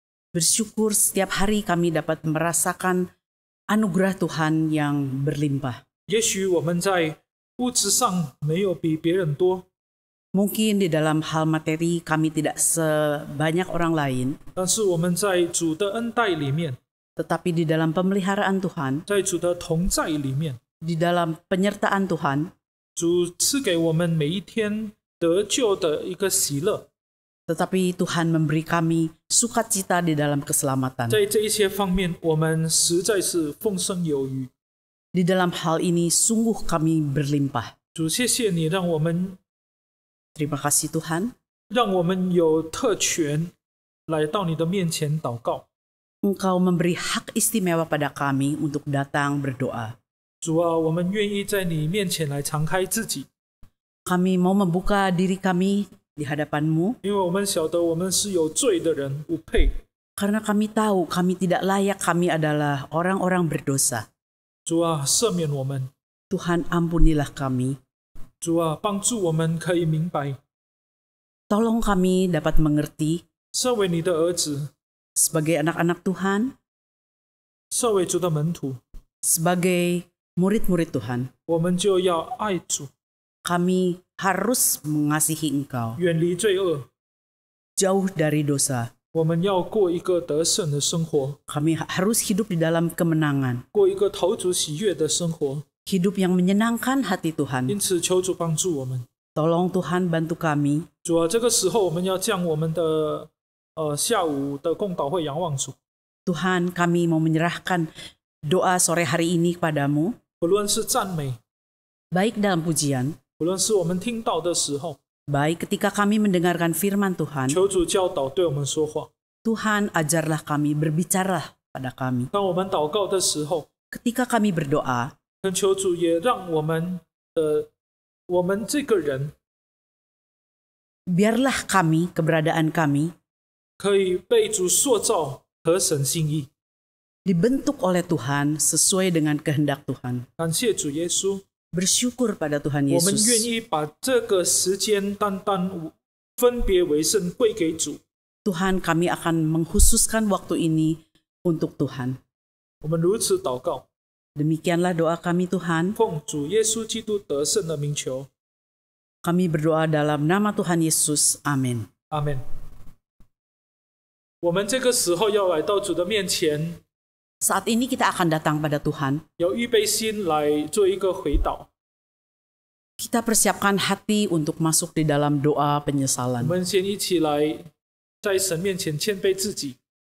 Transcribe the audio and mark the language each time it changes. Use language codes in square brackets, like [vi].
[id] Bersyukur setiap hari kami dapat merasakan anugerah Tuhan yang berlimpah. [zh] 也许我们在物质上没有比别人多， [id] Mungkin di dalam hal materi kami tidak sebanyak orang lain, [zh] 但是我们在主的恩待里面， [id] tetapi di dalam pemeliharaan Tuhan, [zh] 在主的同在里面， [id] di dalam penyertaan Tuhan, [zh] 主赐给我们每一天得救的一个喜乐。 [id] tetapi Tuhan memberi kami sukacita di dalam keselamatan. [zh] 在这一些方面，我们实在是丰盛有余。 [id] Di dalam hal ini sungguh kami berlimpah. [zh] 主，谢谢你让我们 [id] Terima kasih Tuhan, [zh] 让我们有特权来到你的面前祷告。 [id] Engkau memberi hak istimewa pada kami untuk datang berdoa. [zh] 主啊，我们愿意在你面前来敞开自己， [id] Kami mau membuka diri kami di hadapan-Mu, [zh] 因为我们晓得我们是有罪的人，不配。 [id] karena kami tahu kami tidak layak, kami adalah orang-orang berdosa. [zh] 主啊，赦免我们。 [id] Tuhan ampunilah kami. [zh] 主啊，帮助我们可以明白， [id] Tolong kami dapat mengerti [zh] 身为你的儿子， [id] sebagai anak-anak Tuhan, [zh] 身为主的门徒， [id] sebagai murid-murid Tuhan. [zh] 我们就要爱主， [id] Kami harus mengasihi Engkau, [zh] 远离罪恶。 [id] jauh dari dosa. [zh] 我们要过一个得胜的生活， [id] Kami harus hidup di dalam kemenangan, [zh] 过一个讨主喜悦的生活。 [id] hidup yang menyenangkan hati Tuhan. [zh] 因此，求主帮助我们。 [id] Tolong Tuhan bantu kami. [zh] 主啊，这个时候我们要将我们的下午的共祷会仰望主。 [id] Tuhan, kami mau menyerahkan doa sore hari ini kepadamu, [zh] 不论是赞美， [id] baik dalam pujian, [zh] 不论是我们听到的时候， [id] baik ketika kami mendengarkan firman Tuhan. [zh] 求主教导对我们说话。 [id] Tuhan, ajarlah kami, berbicaralah pada kami. [zh] 当我们祷告的时候， [id] Ketika kami berdoa, [zh] 恳求主也让我们这个人 [id] biarlah kami, keberadaan kami, [zh] 可以被主塑造合神心意。 [id] dibentuk oleh Tuhan sesuai dengan kehendak Tuhan. [zh] 感谢主耶稣， [id] Bersyukur pada Tuhan [zh] 我们愿 [id] Yesus. [zh] 意把这个时间单单分别为圣归给主。 [id] Tuhan, kami akan mengkhususkan waktu ini untuk Tuhan. [zh] 我们如此祷告， [id] Demikianlah doa kami Tuhan. [zh] 奉主耶稣基督得胜的名求， [id] Kami berdoa dalam nama Tuhan Yesus. Amin. [zh] 阿门。我们这个时候要来到主的面前， [id] Saat ini kita akan datang pada Tuhan. [zh] 要预备心来做一个回祷。 [id] Kita persiapkan hati untuk masuk di dalam doa [zh] 我 [id] penyesalan. [zh] 们先一起来在神面前谦卑自己，